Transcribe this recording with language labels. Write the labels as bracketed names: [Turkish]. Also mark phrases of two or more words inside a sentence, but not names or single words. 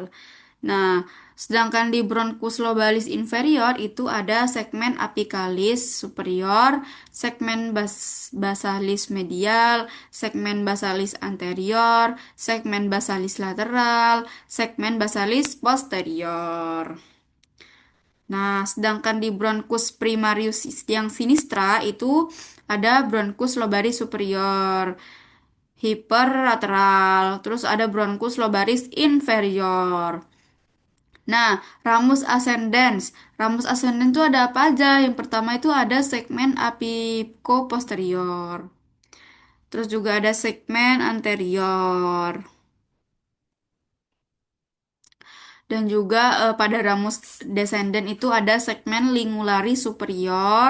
[Indonesian] Nah, sedangkan di bronchus lobalis inferior itu ada segmen apicalis superior, segmen basalis medial, segmen basalis anterior, segmen basalis lateral, segmen basalis posterior. Nah, sedangkan di bronchus primarius yang sinistra itu ada bronchus lobaris superior, hiperlateral, terus ada bronchus lobaris inferior. Nah, ramus ascendens. Ramus ascendens itu ada apa aja? Yang pertama itu ada segmen apicoposterior. Terus juga ada segmen anterior. Dan juga pada ramus descendens itu ada segmen lingularis superior.